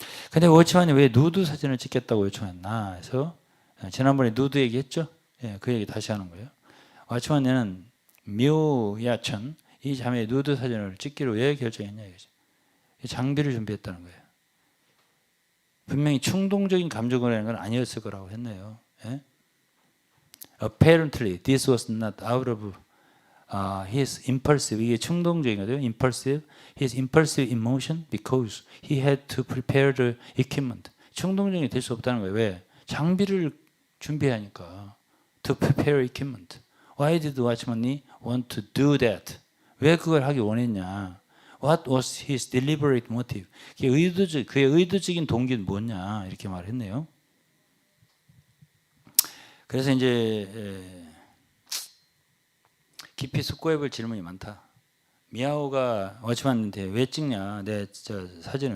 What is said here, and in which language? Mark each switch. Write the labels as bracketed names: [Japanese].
[Korean] 근데 워치만이 왜 누드 사진을 찍겠다고 요청했나 해서 지난번에 누드 얘기했죠. 그 얘기 다시 하는 거예요. 워치만은 묘야천 이 자매의 누드 사진을 찍기로 왜 결정했냐 이거죠. 장비를 준비했다는 거예요. 분명히 충동적인 감정을 하는 건 아니었을 거라고 했네요. [English] Apparently, this was not out of his impulsive. [Korean] 이게 충동적인 거죠. [English] His impulsive emotion because he had to prepare the equipment. [Korean] 충동적이 될 수 없다는 거예요. 왜? 장비를 준비하니까. [English] To prepare equipment. Why did Watchman want to do that? [Korean] 왜 그걸 하기 원했냐? [English] What was his deliberate motive? [Korean] 그의 의도적인 동기는 뭐냐? 이렇게 말했네요. 그래서 이제 깊이 숙고해볼 질문이 많다. 미야오가 워치만한테 왜 찍냐? 내 사진을.